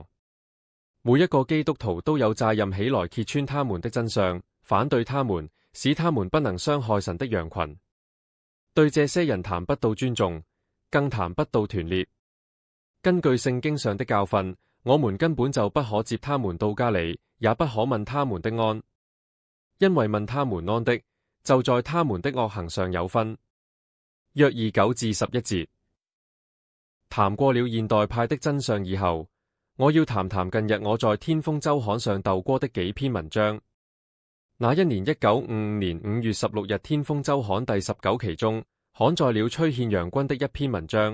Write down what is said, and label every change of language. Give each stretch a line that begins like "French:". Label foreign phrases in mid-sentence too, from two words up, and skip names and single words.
Chinese: 每一個基督徒都有責任起來揭穿他們的真相，反對他們，使他們不能傷害神的羊群。對這些人談不到尊重，更談不到團結。根據聖經上的教訓，我們根本就不可接他們到家裏，也不可問他們的安，因為問他們安的，就在他們的惡行上有分。約2 9至11節。談過了現代派的真相以後，我要談談近日我在天風周刊上鬥過的幾篇文章。那一年1955年5月16日天風周刊第19期中，刊載了崔憲陽君的一篇文章。